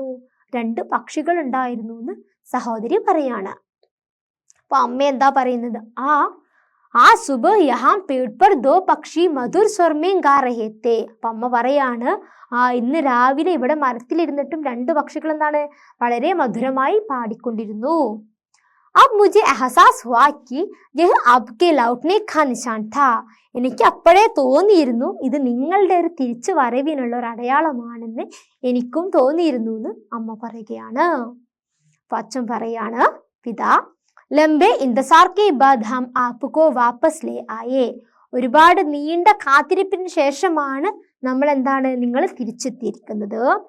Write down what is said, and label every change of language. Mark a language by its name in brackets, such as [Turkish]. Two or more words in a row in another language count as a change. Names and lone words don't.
[Malayalam] രണ്ട് പക്ഷികൾ ഉണ്ടായിരുന്നു എന്ന് സഹോദരി പറയാണ്. അപ്പൊ അമ്മ എന്താ പറയുന്നത്, ആ [Hindi] सुबह यहाँ पेड़ पर दो पक्षी मधुर स्वर में गा रहे थे. [Malayalam] അപ്പൊ അമ്മ പറയാണ്, ഇന്ന് രാവിലെ ഇവിടെ മരത്തിലിരുന്നിട്ടും രണ്ട് പക്ഷികൾ എന്താണ് വളരെ മധുരമായി പാടിക്കൊണ്ടിരുന്നു. [Hindi] अब मुझे एहसास हुआ कि यह आपके लौटने का निशान था. [Malayalam] എനിക്ക് അപ്പോഴേ തോന്നിയിരുന്നു ഇത് നിങ്ങളുടെ ഒരു തിരിച്ചു വരവിനുള്ള ഒരു അടയാളമാണെന്ന് എനിക്കും തോന്നിയിരുന്നു എന്ന് അമ്മ പറയുകയാണ്. അപ്പൊ അച്ഛൻ പറയാണ്, [Hindi] पिता लंबे इंतज़ार के बाद हम आपको वापस ले आए. [Malayalam] ഒരുപാട് നീണ്ട കാത്തിരിപ്പിന് ശേഷമാണ് നമ്മൾ എന്താണ് നിങ്ങൾ തിരിച്ചെത്തിയിരിക്കുന്നത്.